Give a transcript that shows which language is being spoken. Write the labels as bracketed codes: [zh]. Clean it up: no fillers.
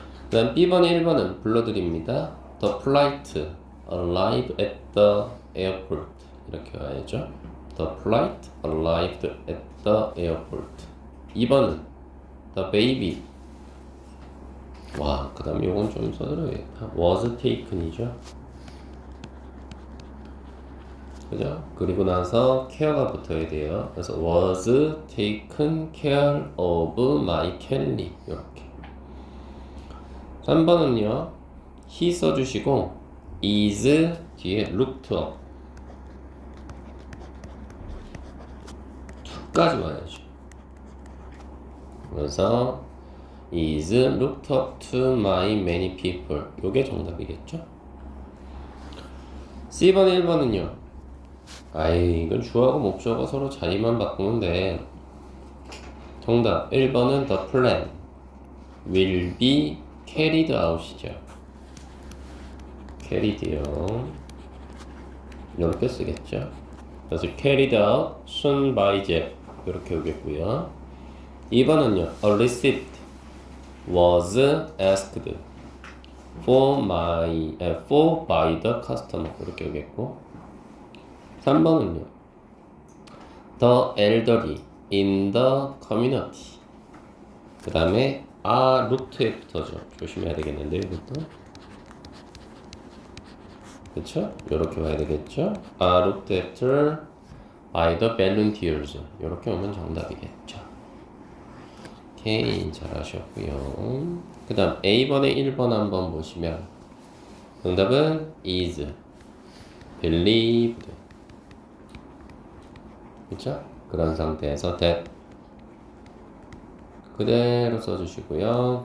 [ko] 그 다음 B번에 1번은 불러드립니다. [en] The flight arrived at the airport. [ko] 이렇게 와야죠. [en] The flight arrived at the airport. [ko] 2번은 [en] The baby. [ko] 와, 그 다음 요건 좀 써드려야겠다. [en] Was taken이죠. [ko] 그죠? 그리고 나서 care가 붙어야 돼요. 그래서 [en] was taken care of by Kelly. [ko] 이렇게. 3번은요. [en] he [ko] 써주시고 [en] is [ko] 뒤에 [en] looked up. [ko] 2까지 와야죠. 그래서 [en] is looked up to my many people. [ko] 요게 정답이겠죠? C번 1번은요. 아이, 이건 주어하고 목적어 서로 자리만 바꾸면 돼. 정답 1번은 [en] the plan will be carried out이죠. [ko] carried요. 이렇게 쓰겠죠. 그래서 [en] carried out soon by Jeff. [ko] 이렇게 오겠고요. 2번은요. [en] A receipt was asked for by the customer. [ko] 이렇게 오겠고. 3번은요. [en] The elderly in the community. [ko] 그 다음에 [en] looked after [ko] 죠. 조심해야 되겠는데 이것도. 그쵸? 요렇게 와야 되겠죠? [en] looked after by the volunteers. [ko] 요렇게 오면 정답이겠죠. 오케이, 잘하셨고요. 그 다음 A번에 1번 한번 보시면 정답은 [en] is believed. [ko] 그쵸? 그런 상태에서 that 그대로 써주시고요.